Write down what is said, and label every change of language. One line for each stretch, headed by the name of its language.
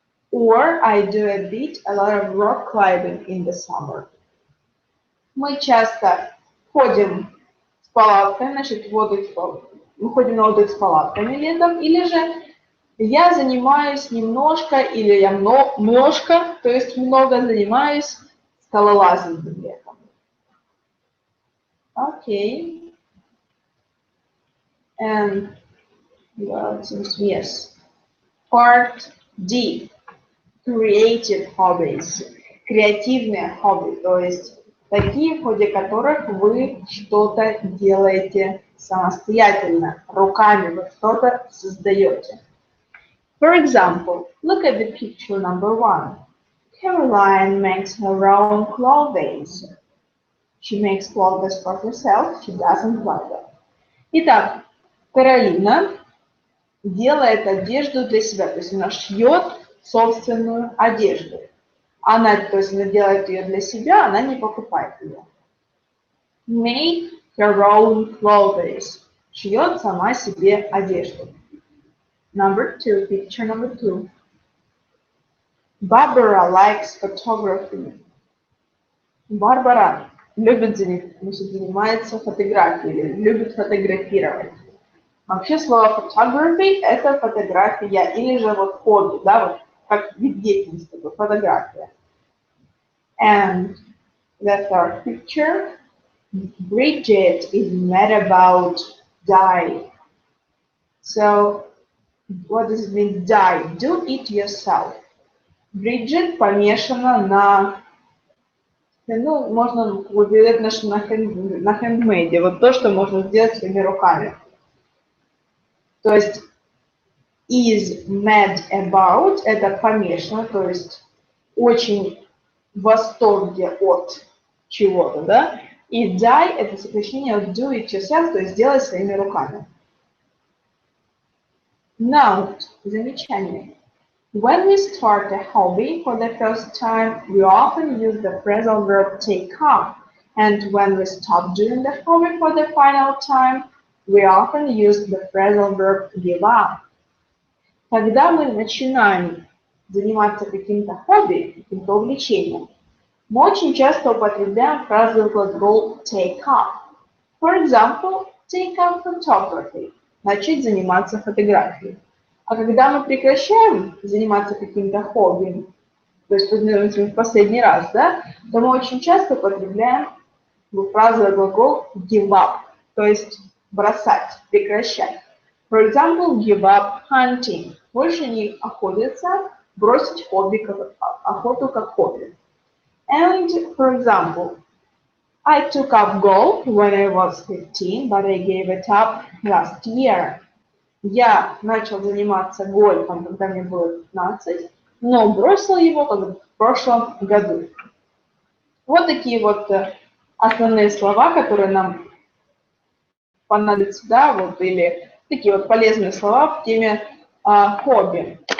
English: Or I do a lot of rock climbing in the summer.
Russian: Мы часто ходим с палатками, значит, мы ходим на отдых с палатками летом, или же я занимаюсь немножко, или я немножко, то есть много занимаюсь скалолазанием летом. Окей.
English: And, yes. Part D. Creative hobbies.
Russian: Креативные хобби, то есть такие, в ходе которых вы что-то делаете самостоятельно, руками вы что-то создаете.
English: For example, look at the picture number 1. Caroline makes her own clothes. She makes clothes for herself, she doesn't buy them.
Russian: Итак, Каролина делает одежду для себя, то есть она шьет собственную одежду. Она делает ее для себя, она не покупает ее.
English: Make her own clothes.
Russian: шьет сама себе одежду.
English: Number 2, picture number 2. Barbara likes photography.
Russian: Барбара любит занимается фотографией, или любит фотографировать. Вообще слово photography – это фотография, или же вот хобби, да, вот как вид деятельности, фотография.
English: And the third picture, Bridget is mad about dye. So, what does it mean, dye? Do it yourself.
Russian: Bridget помешана на, ну, можно передать на хендмейде, вот то, что можно сделать своими руками. То есть,
English: is mad about
Russian: – это помешано, то есть очень в восторге от чего-то, да? И die – это сокращение от
English: do it yourself,
Russian: то есть сделать своими руками. Note, замечание.
English: When we start a hobby for the first time, we often use the phrasal verb take up. And when we stop doing the hobby for the final time, we often use the phrasal verb give up.
Russian: Когда мы начинаем заниматься каким-то хобби, каким-то увлечением, мы очень часто употребляем фразовый глагол take up.
English: For example, take up photography.
Russian: Начать заниматься фотографией. А когда мы прекращаем заниматься каким-то хобби, то есть в последний раз, да, то мы очень часто употребляем фразовый глагол give up, то есть бросать, прекращать.
English: For example, give up hunting.
Russian: Больше не охотиться, бросить хобби, охоту как хобби.
English: And, for example, I took up golf when I was 15, but I gave it up last year.
Russian: Я начал заниматься гольфом, когда мне было 15, но бросил его в прошлом году. Вот такие вот основные слова, которые нам понадобятся, да, вот, или такие вот полезные слова в теме хобби.